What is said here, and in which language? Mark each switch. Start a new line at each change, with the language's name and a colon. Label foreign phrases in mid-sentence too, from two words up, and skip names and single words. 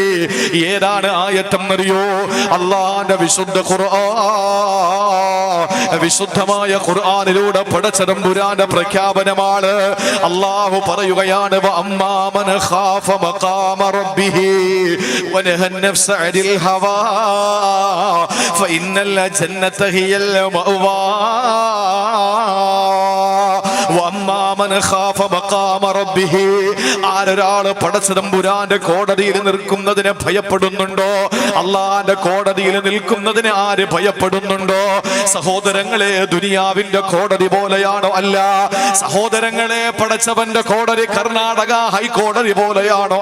Malayalam: ഏതാണ് ആയത്തെന്നറിയോ? അള്ളാന്റെ വിശുദ്ധ ഖുർആൻ, വിശുദ്ധമായ ഖുർആനിലൂടെ പടച്ചതമ്പുരാന്റെ പ്രഖ്യാപനമാണ്. അള്ളാഹു പറയുകയാണ്,
Arabic: وأما من خاف مقام ربه ونهى النفس عن الهوى فإن الجنة هي المأوى وأما من خاف مقام ربه.
Malayalam: ആരൊരാള് പടച്ചതമ്പുരാന്റെ കോടതിയിൽ നിൽക്കുന്നതിനെ ഭയപ്പെടുന്നുണ്ടോ? അള്ളാന്റെ കോടതിയിൽ നിൽക്കുന്നതിന് ആര് ഭയപ്പെടുന്നുണ്ടോ? സഹോദരങ്ങളെ, ദുനിയാവിന്റെ കോടതി പോലെയാണോ? അല്ല. സഹോദരങ്ങളെ, പടച്ചവന്റെ കോടതി കർണാടക ഹൈക്കോടതി പോലെയാണോ?